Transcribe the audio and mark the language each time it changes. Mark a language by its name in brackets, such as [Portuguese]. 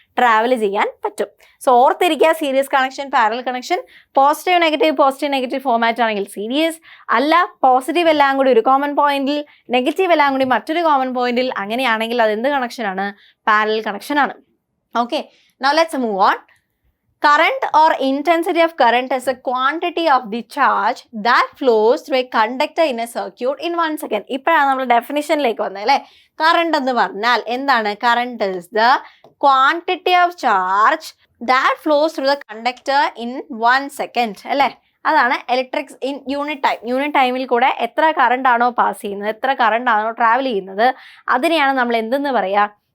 [Malayalam] Travel ചെയ്യാൻ പറ്റും. So ഓർത്തിരിക്കുക, series connection, parallel connection, positive negative format ആണെങ്കിൽ സീരീസ് അല്ല, പോസിറ്റീവ് എല്ലാം കൂടി ഒരു കോമൺ പോയിന്റിൽ, നെഗറ്റീവ് എല്ലാം കൂടി മറ്റൊരു കോമൺ പോയിന്റിൽ, അങ്ങനെയാണെങ്കിൽ അത് എന്ത് കണക്ഷനാണ്? പാരലൽ കണക്ഷൻ ആണ്. Okay, [English] Now let's move on. current or intensity of current is a quantity of the charge that flows through a conductor in a circuit in 1 second. [Malayalam] ഇപ്പോഴാണ് നമ്മൾ ഡെഫിനിഷനിലേക്ക് വന്നത് അല്ലേ. കറണ്ട് എന്ന് പറഞ്ഞാൽ എന്താണ്? [English] Current is the quantity of charge that flows through the conductor in 1 second അല്ലേ. [Malayalam] അതാണ് electric in unit time. Unit ടൈമിൽ കൂടെ എത്ര കറണ്ട് ആണോ പാസ് ചെയ്യുന്നത്, എത്ര കറണ്ട് ആണോ ട്രാവൽ ചെയ്യുന്നത്, അതിനെയാണ് നമ്മൾ എന്തെന്ന് പറയുക?